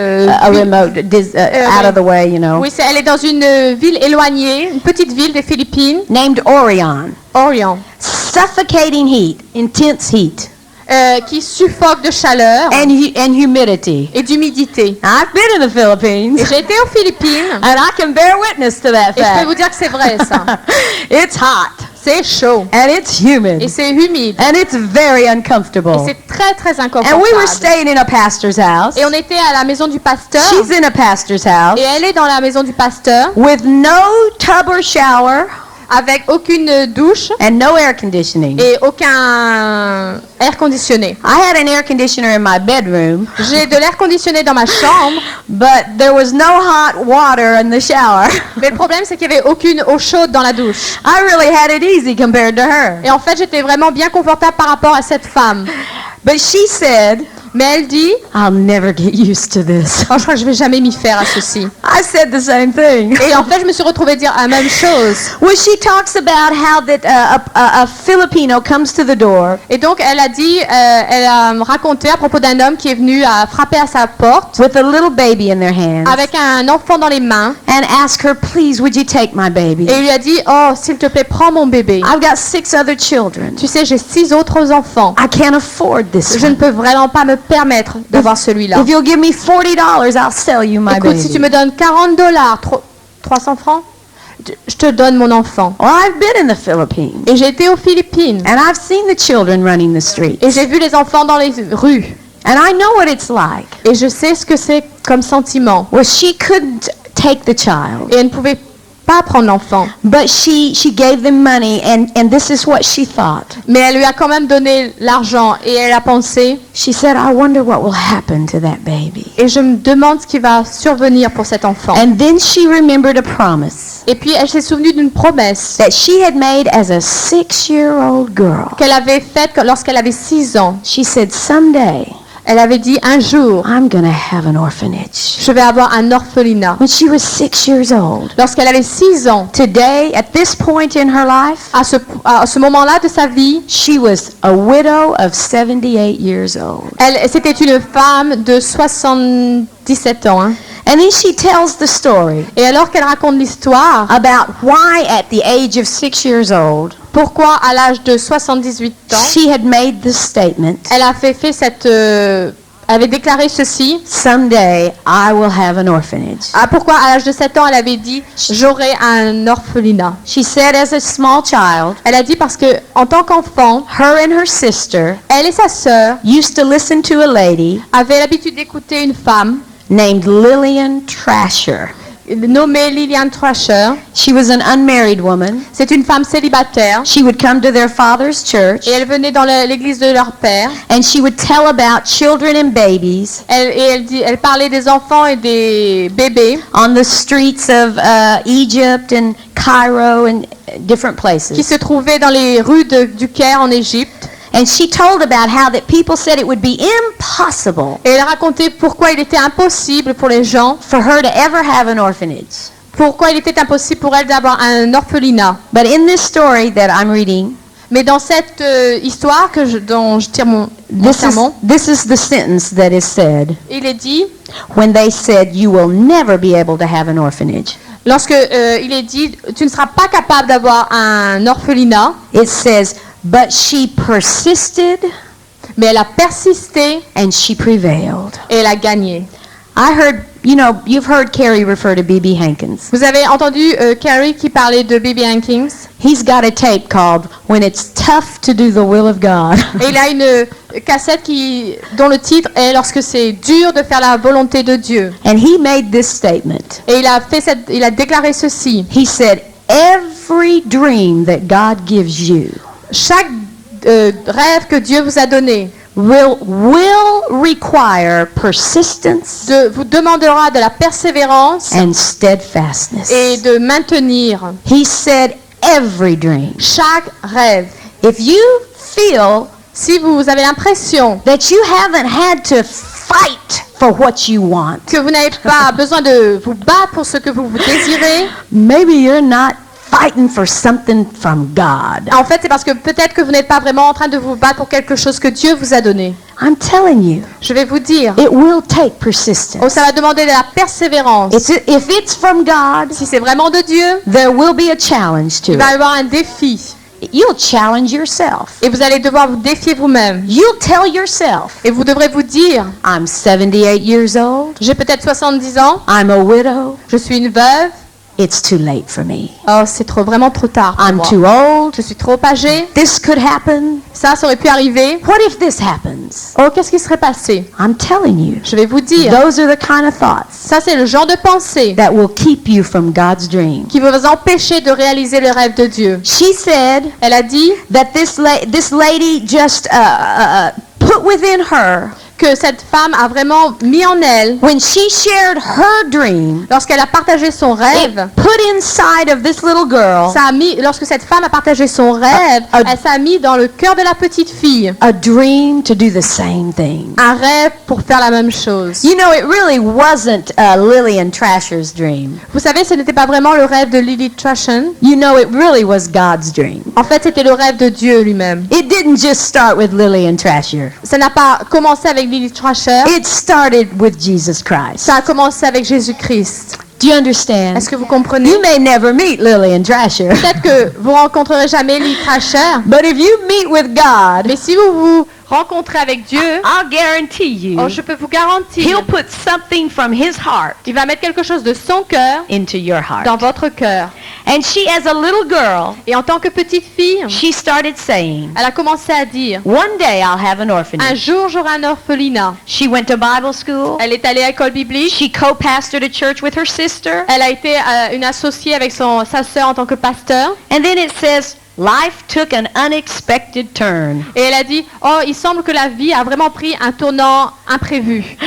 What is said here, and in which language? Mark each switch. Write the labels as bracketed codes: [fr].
[en] A remote, out of the way, you know. [fr] Oui, elle est dans une ville éloignée, une petite ville des Philippines. [en] Named Orion. [fr] Orion. [en] Suffocating heat, intense heat. [fr] Qui suffoque de chaleur [en] and humidity. [fr] Et d'humidité. [en] I've been in the Philippines. [fr] Et j'ai été aux Philippines. [en] And I can bear witness to that fact. [fr] Et je peux vous dire que c'est vrai ça. [en] It's hot. [fr] C'est chaud. [en] And it's humid. [fr] Et c'est humide. [en] And it's very uncomfortable. [fr] Et c'est très très inconfortable. [en] And we were staying in a pastor's house. [fr] Et on était à la maison du pasteur. [en] She's in a pastor's house. [fr] Et elle est dans la maison du pasteur. [en] With no tub or shower. [fr] Avec aucune douche. [en] And no air conditioning. [fr] Et aucun air conditionné. [en] I had an air conditioner in my bedroom. [fr] J'ai de l'air conditionné dans ma chambre. [en] But there was no hot water in the shower. [fr] Mais le problème, c'est qu'il n'y avait aucune eau chaude dans la douche. [en] I really had it easy compared to her. [fr] Et en fait, j'étais vraiment bien confortable par rapport à cette femme. [en] But she said, [fr] mais elle dit, [en] I'll never get used to this. [fr] Oh, je crois que je vais jamais m'y faire à ceci. [en] I said the same thing. [fr] Et en fait, je me suis retrouvée dire la même chose. [en] Well, she talks about how that a Filipino comes to the door. [fr] Et donc, elle a dit, elle a raconté à propos d'un homme qui est venu à frapper à sa porte. [en] With a little baby in their hands. [fr] Avec un enfant dans les mains. [en] And ask her, please, would you take my baby? [fr] Et il lui a dit, oh, s'il te plaît, prends mon bébé. [en] I've got 6 other children. [fr] Tu sais, j'ai 6 autres enfants. [en] I can't afford this. [fr] Je ne peux vraiment pas me permettre d'avoir celui-là. [en] If you'll give me $40, I'll sell you my [fr] Écoute, [en] baby. [fr] si tu me donnes $40, 300 francs, je te donne mon enfant. [en] Well, I've been in the Philippines. [fr] Et j'ai été aux Philippines. [en] And I've seen the children running the streets. [fr] Et j'ai vu les enfants dans les rues. [en] And I know what it's like. [fr] Et je sais ce que c'est comme sentiment. [en] Well, she couldn't take the child. [fr] Et elle ne pouvait pas prendre l'enfant. [en] But she gave them money and this is what she thought. [fr] Mais elle lui a quand même donné l'argent et elle a pensé. [en] She said, I wonder what will happen to that baby. [fr] Et je me demande ce qui va survenir pour cet enfant. [en] And then she remembered a promise. [fr] Et puis elle s'est souvenue d'une promesse [en] that she had made as a 6-year-old girl. [fr] Qu'elle avait faite lorsqu'elle avait 6 ans. [en] She said, someday. [fr] Elle avait dit un jour, [en] I'm gonna have an orphanage. [fr] Je vais avoir un orphelinat. [en] When she was 6 years old. [fr] Lorsqu'elle avait 6 ans. [en] Today, at this point in her life, [fr] à ce moment-là de sa vie, [en] she was a widow of 78 years old. [fr] C'était une femme de 77 ans. Hein. [en] And then she tells the story. [fr] Et alors qu'elle raconte l'histoire [en] about why at the age of 6 years old. [fr] Pourquoi à l'âge de 78 ans, [en] she had made this statement. [fr] Elle a fait cette avait déclaré ceci. [en] Someday I will have an orphanage. [fr] Ah, pourquoi à l'âge de 7 ans, elle avait dit j'aurai un orphelinat. [en] She said as a small child, [fr] Elle a dit parce que en tant qu'enfant, [en] her and her sister [fr] elle et sa sœur [en] used to listen to a lady [fr] avaient l'habitude d'écouter une femme [en] named Lillian Trasher. [fr] nommée Lillian Trasher. [en] She was an unmarried woman. [fr] C'est une femme célibataire [en] She would come to their father's church [fr] et elle venait dans l'église de leur père. [en] and she would tell about children and babies [fr] Elle parlait des enfants et des bébés [en] on the streets of Egypt and Cairo and different [fr] qui [en] places. [fr] se trouvaient dans les rues du Caire en Égypte. [en] And she told about how that people said it would be impossible [fr] Et elle racontait pourquoi il était impossible pour les gens, [en] for her to ever have an orphanage. [fr] pourquoi il était impossible pour elle d'avoir un orphelinat. [en] But in this story that I'm reading, [fr] Mais dans cette histoire dont je tire mon sermon, [en] this is the sentence that is said [fr] il est dit, [en] when they said you will never be able to have an orphanage. [fr] lorsque il est dit, tu ne seras pas capable d'avoir un orphelinat, [en] It says, but she persisted [fr] mais elle a persisté [en] and she prevailed. [fr] et elle a gagné. [en] I heard, you've heard Carrie refer to B.B. Hankins. [fr] Vous avez entendu Carrie qui parlait de B.B. Hankins? [en] He's got a tape called When It's Tough to Do the Will of God. [fr] Et il a une cassette dont le titre est Lorsque c'est dur de faire la volonté de Dieu. [en] And he made this statement. [fr] Et il a déclaré ceci. [en] He said, every dream that God gives you [fr] Chaque rêve que Dieu vous a donné [en] will require persistence [fr] vous demandera de la persévérance [en] and steadfastness. [fr] et de maintenir [en] He said, every dream. [fr] chaque rêve. [en] If you feel [fr] Si vous avez l'impression [en] that you haven't had to fight for what you want, [fr] que vous n'avez pas besoin de vous battre pour ce que vous désirez, [en] maybe you're not fighting for something from God. [fr] en fait, c'est parce que peut-être que vous n'êtes pas vraiment en train de vous battre pour quelque chose que Dieu vous a donné. [en] I'm telling you, [fr] Je vais vous dire, [en] it will take persistence. [fr] ça va demander de la persévérance. [en] If it's from God, [fr] Si c'est vraiment de Dieu, [en] there will be a challenge to [fr] il va y [en] it. [fr] avoir un défi. [en] You'll challenge yourself. [fr] Et vous allez devoir vous défier vous-même. [en] You'll tell yourself, [fr] Et vous devrez vous dire, [en] I'm 78 years old, [fr] j'ai peut-être 70 ans, [en] I'm a widow, [fr] je suis une veuve, [en] it's too late for me. [fr] oh c'est vraiment trop tard pour [en] I'm [fr] moi. [en] too old, [fr] Je suis trop âgée, [en] this could happen. [fr] ça aurait pu arriver. [en] What if this happens? [fr] Oh, qu'est-ce qui serait passé? [en] I'm telling you, [fr] Je vais vous dire, [en] those are the kind of thoughts [fr] ça c'est le genre de pensée [en] that will keep you from God's dream. [fr] qui va vous empêcher de réaliser le rêve de Dieu. [en] She said [fr] Elle a dit [en] that this lady just put within her, [fr] que cette femme a vraiment mis en elle, [en] when she shared her dream, [fr] lorsqu'elle a partagé son [en] it [fr] rêve, [en] put inside of this little girl [fr] lorsque cette femme a partagé son rêve, elle s'est mis dans le cœur de la petite fille [en] a dream to do the same thing. [fr] un rêve pour faire la même chose. [en] You know, it really wasn't Lillian Trasher's dream. [fr] Vous savez, ce n'était pas vraiment le rêve de Lily Trashen. [en] You know, it really was God's dream. [fr] En fait, c'était le rêve de Dieu lui-même. [en] It didn't just start with Lillian Trasher. [fr] Ça n'a pas commencé avec Lily Trasher. [en] It started with Jesus Christ. [fr] Ça a commencé avec Jésus-Christ. [en] Do you understand? [fr] Est-ce que vous comprenez? [en] You may never meet Lillian Trasher, [fr] Peut-être que vous rencontrerez jamais Lily Trasher, [en] but if you meet with God, [fr] mais si vous vous rencontrez avec Dieu, [en] I'll guarantee you, [fr] oh, je peux vous garantir, [en] He'll put something from His heart [fr] il va mettre quelque chose de son cœur [en] into your heart. [fr] dans votre cœur. [en] And she, as a little girl, [fr] Et en tant que petite fille, [en] she started saying, [fr] elle a commencé à dire, [en] one day I'll have an [fr] un [en] orphanage. [fr] jour j'aurai un orphelinat. [en] She went to Bible school. [fr] Elle est allée à l'école biblique. [en] She co-pastored a church with her sister. [fr] Elle a été une associée avec sa sœur en tant que pasteur. [en] And then it says, life took an unexpected turn. [fr] Et elle a dit, oh, il semble que la vie a vraiment pris un tournant imprévu.